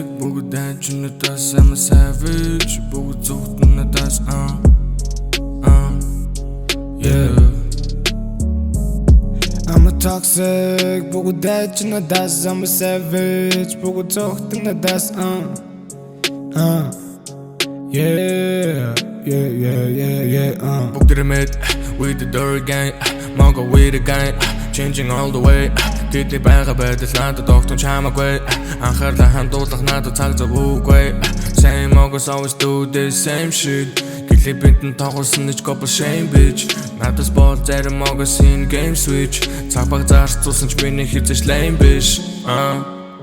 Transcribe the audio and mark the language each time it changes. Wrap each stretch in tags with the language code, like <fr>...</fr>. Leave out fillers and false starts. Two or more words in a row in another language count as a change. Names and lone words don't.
<mn>бүгд дайчин надаас</mn> <en>I'm a savage,</en> <mn>бүгд зүгтэн надаас yeah.</mn> <en>I'm a toxic,</en> <mn>бүгд дайчин надаас</mn> <en>I'm a savage,</en> <mn>бүгд зүгтэн надаас yeah. Бүгд ремэд,</mn> <en>with the dirty gang, Mongo with the gang, changing all the way.</en> <mn>Тэдний байгаа байдал надад огтон чамаагүй. Анхаарлаа хандуулах надад цаг зав үгүй.</mn> <en>Same always do the same shit.</en> <mn>Клипэнтэн тоглосон нэг</mn> <en>couple shame bitch.</en> <mn>Надад бол зарим</mn> <en>always in game switch.</en> <mn>Цаг баг зарцуулсан ч миний хязгаарч lame биш.</mn>